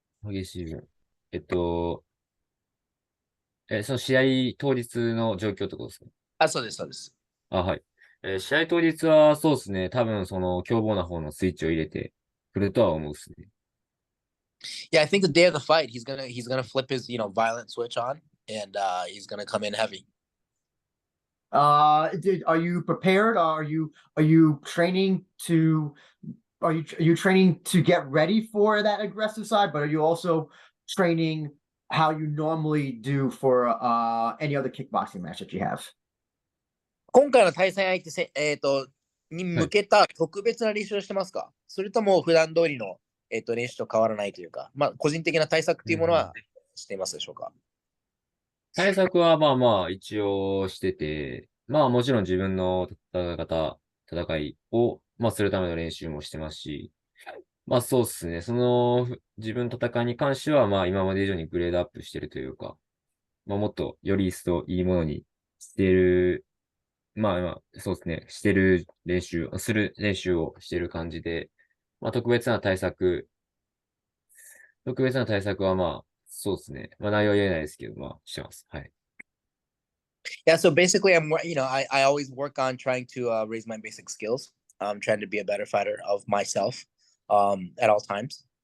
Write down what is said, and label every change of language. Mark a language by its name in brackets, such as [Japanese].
[Japanese] い。激しい分。えっと、その試合当日の状況ってことですか？そうです、そうです。はい。試合当日はそうですね。多分その凶暴な方のスイッチを入れてくるとは思うですね。 [English] Yeah, I think the day of the fight, he's gonna flip his violent switch on, and he's gonna come in heavy. Are you prepared? Are you training to are you training to get ready for that aggressive side, but are you also training how you normally do for any other kickboxing match that you have? [Japanese] 今回の対戦相手にはい。向けた特別な練習をしてますか？それとも普段通りの練習と変わらないというか、個人的な対策というものはしていますでしょうか？対策はまあまあ一応してて、まあもちろん自分の戦いを、まあするための練習もしてますし、まあそうっすね。その自分の戦いに関してはまあ今まで以上にグレードアップしてるというか、まあもっとより一層いいものにしてる、そうですね。する練習をしてる感じで、まあ特別な対策特別な対策はまあ、そうですね。まあ内容は言えないですけど、まあ、してます。はい。 [English] Yeah, so basically, I always work on trying to raise my basic skills. I'm trying to be a better fighter of myself at all times.